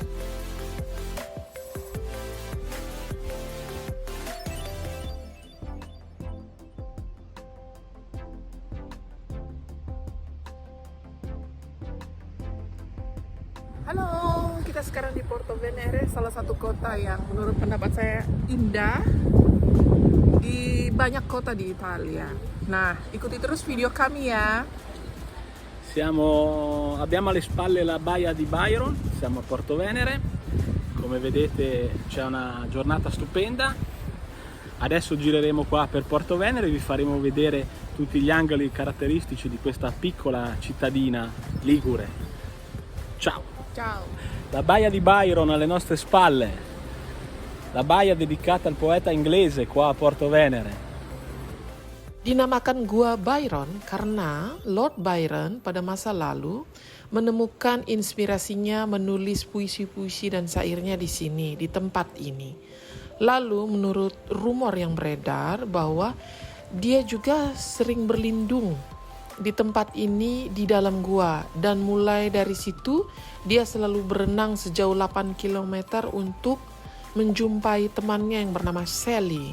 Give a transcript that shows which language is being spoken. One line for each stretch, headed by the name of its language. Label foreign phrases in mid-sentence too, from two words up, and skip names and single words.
Indonesian: Halo, kita sekarang di Porto Venere, salah satu kota yang menurut pendapat saya indah di banyak kota di Italia. Nah, ikuti terus video kami ya.
Italian: Abbiamo alle spalle la baia di Byron, siamo a Porto Venere, come vedete c'è una giornata stupenda. Adesso gireremo qua per Porto Venere, vi faremo vedere tutti gli angoli caratteristici di questa piccola cittadina ligure. Ciao! Ciao. La baia di Byron alle nostre spalle, la baia dedicata al poeta inglese qua a Porto Venere.
Indonesian: Dinamakan Gua Byron karena Lord Byron pada masa lalu menemukan inspirasinya menulis puisi-puisi dan syairnya di sini, di tempat ini. Lalu menurut rumor yang beredar bahwa dia juga sering berlindung di tempat ini di dalam gua, dan mulai dari situ dia selalu berenang sejauh 8 km untuk menjumpai temannya yang bernama Sally.